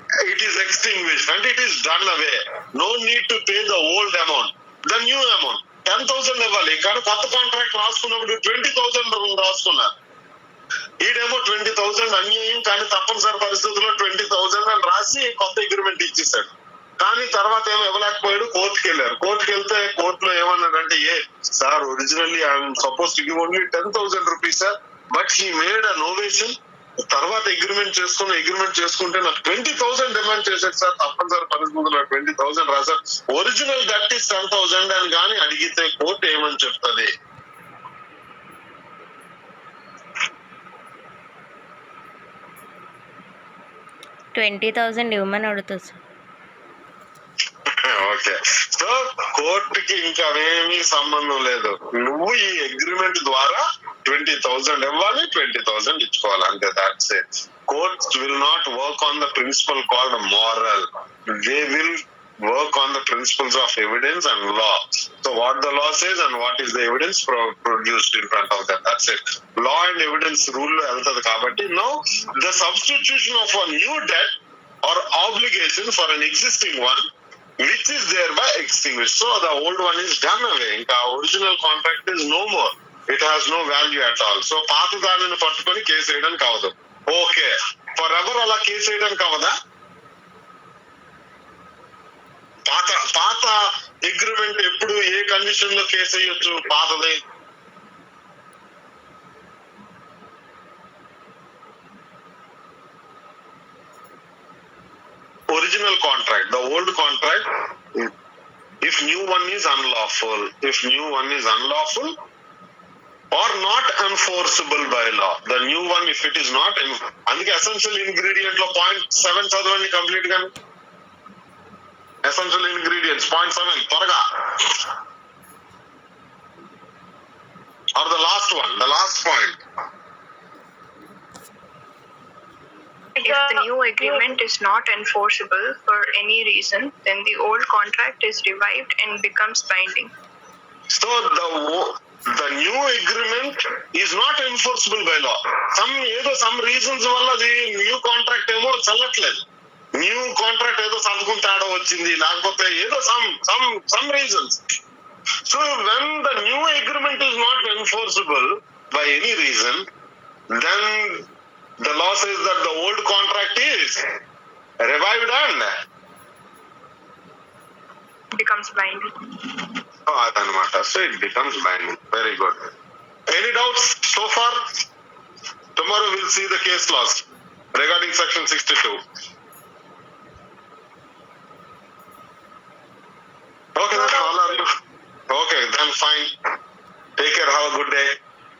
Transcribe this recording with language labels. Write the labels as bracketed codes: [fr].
[en] It is extinguished and it is done away. No need to pay the old amount, the new amount 10,000 [te] ఇవ్వాలి. కానీ కొత్త contract రాసుకున్నప్పుడు 20,000 రాసుకున్నారు. ఈడేమో 20,000 అన్యాయం, కానీ తప్పనిసరి పరిస్థితుల్లో 20,000 అని రాసి కొత్త అగ్రిమెంట్ ఇచ్చేసాడు. కానీ తర్వాత ఏమో ఇవ్వలేకపోయాడు, కోర్టుకి వెళ్ళారు. కోర్టుకి వెళ్తే కోర్టులో ఏమన్నాడంటే, [en] ఏ sir originally I'm suppose to give only 10,000 rupees sir, but he made a novation. [te] తర్వాత అగ్రిమెంట్ చేసుకుంటే నాకు 20,000 డిమాండ్ చేశాడు సార్. తప్పనిసరి పరిస్థితుల్లో 20,000 రాశారు. [en] original debt is [te] 10,000 అని కానీ అడిగితే కోర్టు ఏమని చెప్తుంది? $20,000 ఇవ్వమని అడుగుతుంది సార్. ఓకే, సో కోర్టుకి ఇంకా ఏమీ సంబంధం లేదు. నువ్వు ఈ అగ్రిమెంట్ ద్వారా 20,000 ఇవ్వాలి, 20,000 ఇచ్చుకోవాలి అంతే. [en] That's it. Courts will not work on the principle called moral. They will work on the principles of evidence and law. So what the law says and what is the evidence produced in front of them. That's it. Law and evidence rule [te] lo eltadi kabatti. [en] Now the substitution of a new debt or obligation for an existing one which is thereby extinguished. So the old one is done away. [te] Inka [en] original contract is no more. It has no value at all. [te] So paata danini pattukoni case eyadan kavadu. Okay, for ever అలా case వేయడానికి అవదా? పాత agreement ఎప్పుడు ఏ condition లో case వేయొచ్చు? పాతది original contract, [en] The old contract. If new one is unlawful or not enforceable by law. The new one, if it is not, [te] అందుకే [en] essential ingredient లో 0.7 [te] చదవండి కంప్లీట్ గా. [en] essential ingredients 0.7 [te] త్వరగా. [en] or the last one, the last point. If the new agreement is not enforceable for any reason, then the old contract is revived and becomes binding. So the new agreement is not enforceable by law. [te] Some reasons వల్ల అది new contract ఏమో చల్లట్లేదు. New contract ఏదో సంతకం తేడా వచ్చింది, లేకపోతే ఏదో some reasons. [en] So when the new agreement is not enforceable by any reason, then the law says that the old contract is revived and becomes binding. [te] అదనమాట. [en] So it becomes binding. Very good. Any doubts so far? Tomorrow will see the case laws regarding section 62. Okay, then all are you? Okay, then fine. Take care. Have a good day.